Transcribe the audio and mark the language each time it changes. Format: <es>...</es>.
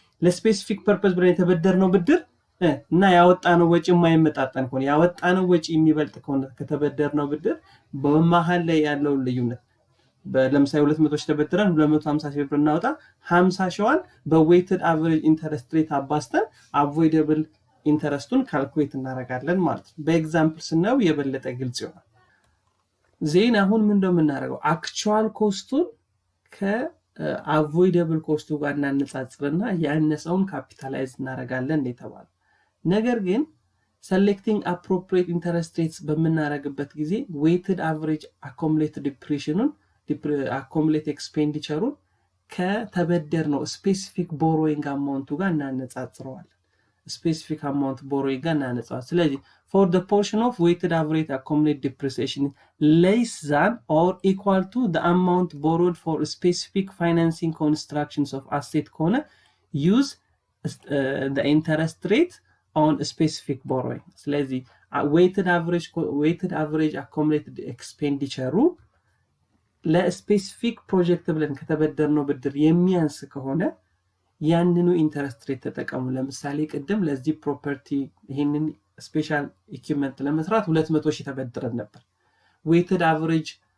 <am>ለስፔሲፊክ ፐርፐዝ ብለን የተበደርነው ብድር እና ያወጣነው ወጪ የማይመጣጠን ከሆነ ያወጣነው ወጪ የሚበልጥ ከሆነ ከተበደርነው ብድር በመሃል ላይ ያለው ልዩነት ለምሳሌ 200,000 ተበድረን 250,000 ብር እናወጣ 50,000 በweighted average interest rate አባስተን avoidable ኢንተረስቱን ካልኩሌት እናደርጋለን ማለት ነው። በኤግዛምፕል ስናየው የበለጠ ግልጽ ይሆናል። ዜን አሁን ምን እንደምናደርገው actual ኮስቱን ከavoidable ኮስቱ ጋር እናነጻጽርና ያነሰውን ካፒታላይዝ እናደርጋለን እንደተባለ። ነገር ግን</am> <en>selecting appropriate interest rates</en> <am>በምናረግበት ጊዜ weighted average accumulated depreciation accumulated expenditure ከተበደር ነው specific borrowing amount ጋር እናነጻጽረዋለን። specific amount borrowing ጋር እናነጻጽረዋለን። ስለዚህ</am> <en>for the portion of weighted average accumulated depreciation less than or equal to the amount borrowed for specific financing constructions of asset ከሆነ use the interest rate on specific borrowing.</en> <am>ስለዚህ weighted average accumulated expenditure ለስፔሲፊክ ፕሮጀክት ብለን ከተበደርነው ብድር የሚያንስ ከሆነ ያንኑ ኢንተረስት ሬት ተጠቀሙ። ለምሳሌ ቅድም ለዚህ ፕሮፐርቲ ይሄንን ስፔሻል ኢኩዊፕመንት ለመስራት 200,000 ተበድረን ነበር። weighted average</am>